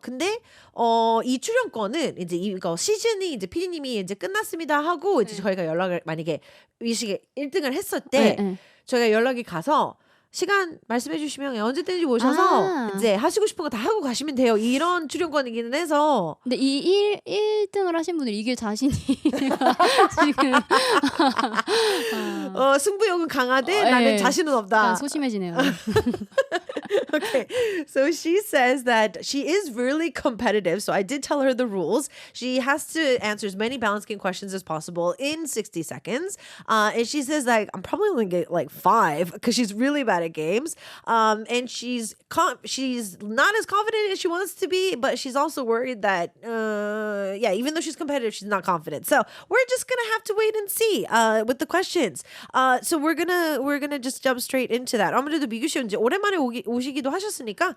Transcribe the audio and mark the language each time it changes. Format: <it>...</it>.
<ko>근데 이 출연권은 이제 이거 시즌이 이제 PD님이 이제 끝났습니다 하고 이제 저희가 연락을 만약에 이 시기에 1등을 했을 때 저희가 연락이 가서 시간 말씀해 주시면 언제든지 오셔서 이제 하시고 싶은 거 다 하고 가시면 돼요. 이런 출연권이기는 해서. 근데 이 1등을 하신 분을 이길 자신이 지금 승부욕은 강하되 나는 자신은 없다. 약간 소심해지네요.</ko> <en>Okay, so she says that she is really competitive. So I did tell her the rules. She has to answer as many balance game questions as possible in 60 seconds. And she says like I'm probably only gonna get like 5 because she's really bad at games. And she's not as confident as she wants to be, but she's also worried that even though she's competitive, she's not confident. So we're just gonna have to wait and see with the questions. So we're gonna just jump straight into that.</en> <ko>아무래도 미규 씨 이제 오랜만에 오시기도 하셨으니까</ko>